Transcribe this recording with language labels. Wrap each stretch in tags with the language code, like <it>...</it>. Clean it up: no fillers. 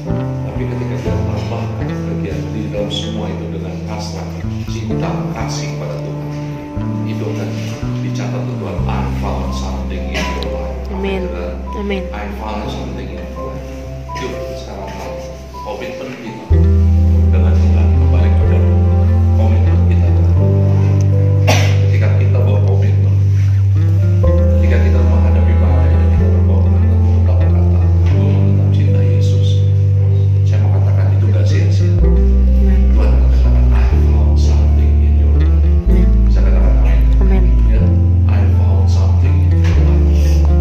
<id>Tapi ketika kita tambahkan kegiatan di dalam semua itu dengan hasrat, cinta, kasih pada Tuhan, itu akan dicatat Tuhan.</id> <en>I found something in your life.</en> <id>Amin. Amin.</id> <en>I found something in your life.</en> <id>Yuk sekarang komitmen kita dengan Tuhan, kembali pada komitmen kita dengan Tuhan. Ketika kita bawa komitmen, ketika kita menghadapi badai dan kita berbawa tetap berkata, aku tetap cinta Yesus. Saya mau katakan itu gak sia-sia. Tuhan akan katakan,</id> <en>I found something in your life.</en> <id>Bisa katakan amin. Amin. Ya,</id> <en>I found something in your life.</en>